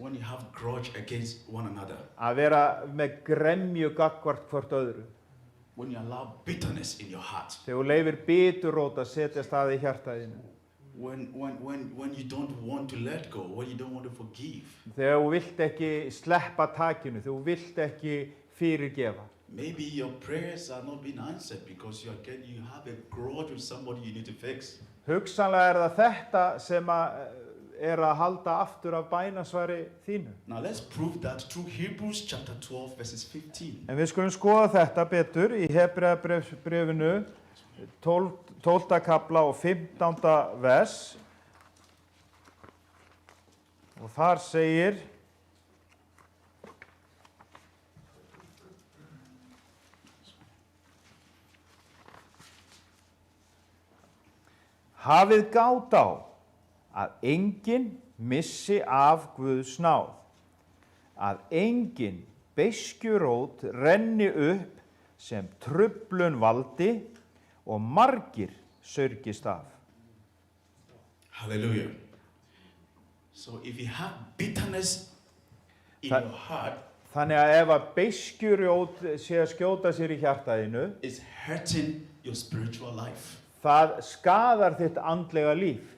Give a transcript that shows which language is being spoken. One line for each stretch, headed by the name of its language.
English: When you have grudge against one another.
Icelandic: Að vera með gremju gagnvart hvort öðru.
English: When you allow bitterness in your heart.
Icelandic: Þegar þú leyfir biturrót að setjast að í hjartaðinu.
English: When you don't want to let go, when you don't want to forgive.
Icelandic: Þegar þú vilt ekki sleppa takinu, þegar þú vilt ekki fyrirgefa.
English: Maybe your prayers are not being answered because you have a grudge with somebody you need to fix.
Icelandic: Hugsanlega það þetta sem að halda aftur af bænasvari þínu.
English: Now let's prove that through Hebrews chapter 12 verses 15.
Icelandic: En við skulum skoða þetta betur í Hebreabréfinu 12. kafla og 15. vers. Og þar segir: Hafið gát á að enginn missi af Guðs náð, að enginn beiskjurót renni upp sem truflun valdi og margir sörgist af. Hallelujah.
English: So if you have bitterness in your heart,
Icelandic: þannig að ef að beiskjurót sé að skjóta sér í hjartaðinu,
English: it's hurting your spiritual life.
Icelandic: Það skaðar þitt andlega líf.